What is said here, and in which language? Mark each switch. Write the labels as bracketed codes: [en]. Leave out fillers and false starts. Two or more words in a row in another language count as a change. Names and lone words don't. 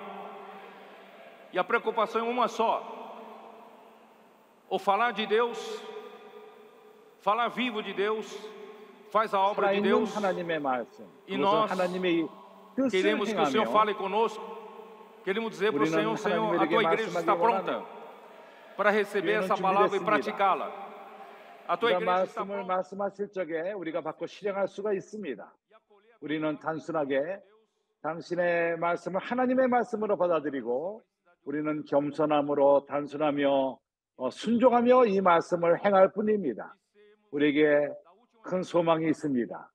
[pt] E a preocupação é uma só: o falar de Deus, falar vivo de Deus, faz a obra de Deus, e nós queremos que o Senhor fale conosco. Queremos dizer para o Senhor: Senhor, a tua igreja está pronta para receber essa palavra e praticá-la. A tua igreja está pronta. [ko] 말씀하실 적에 우리가 받고 실행할 수가 있습니다. 우리는 단순하게 당신의 말씀을 하나님의 말씀으로 받아들이고, 우리는 겸손함으로 단순하며 순종하며 이 말씀을 행할 뿐입니다. 우리에게 큰 소망이 있습니다.